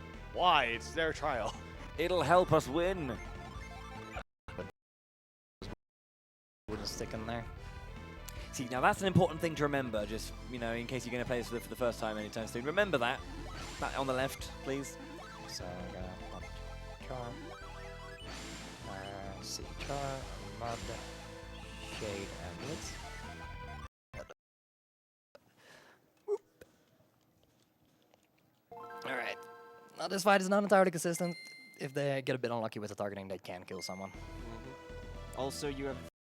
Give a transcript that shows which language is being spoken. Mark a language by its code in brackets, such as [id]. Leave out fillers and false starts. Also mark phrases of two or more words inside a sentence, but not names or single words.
[en] Why? It's their trial. It'll help us win. Wouldn't stick in there. See, now that's an important thing to remember, just, you know, in case you're going to play this for the first time anytime soon. Remember that. That on the left, please. So I'm gonna mod char, C char, mod, shade, and blitz. Alright. Now this fight is not entirely consistent. If they get a bit unlucky with the targeting, they can kill someone. Also, you have